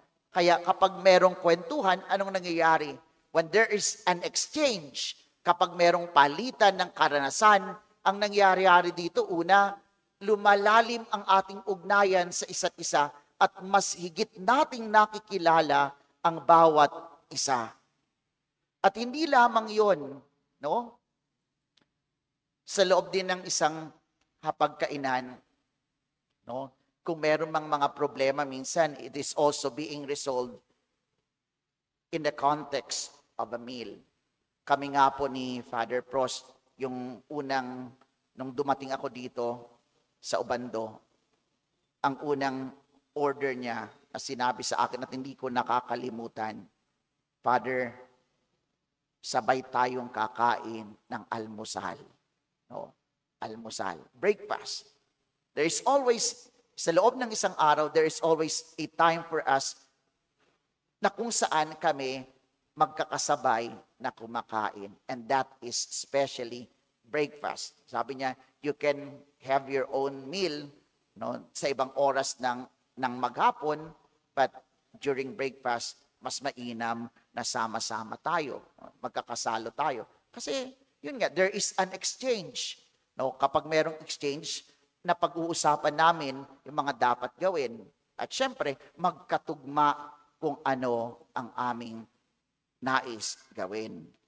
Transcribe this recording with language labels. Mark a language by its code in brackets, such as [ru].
[tl] Kaya kapag merong kwentuhan, anong nangyayari? [en] When there is an exchange, [tl] kapag merong palitan ng karanasan, ang nangyayari dito, una, lumalalim ang ating ugnayan sa isa't isa at mas higit nating nakikilala ang bawat isa. At hindi lamang yon, no? Sa loob din ng isang hapagkainan, no? Kung meron mang mga problema, minsan [en] it is also being resolved in the context of a meal. [tl] Kami nga po ni Father Prost, yung nung dumating ako dito sa Obando, ang unang order niya na sinabi sa akin at hindi ko nakakalimutan, Father, sabay tayong kakain ng almusal. No? Almusal. Breakfast. [en] There is always [tl] sa loob ng isang araw, [en] there is always a time for us [tl] na kung saan kami magkakasabay na kumakain. [en] And that is especially breakfast. [tl] Sabi niya, [en] you can have your own meal [tl] sa ibang oras ng maghapon, [en] but during breakfast, [tl] mas mainam na sama-sama tayo. Magkakasalo tayo. Kasi, yun nga, [en] there is an exchange. [tl] Kapag merong exchange, na pag-uusapan namin yung mga dapat gawin. At syempre, magkatugma kung ano ang aming nais gawin.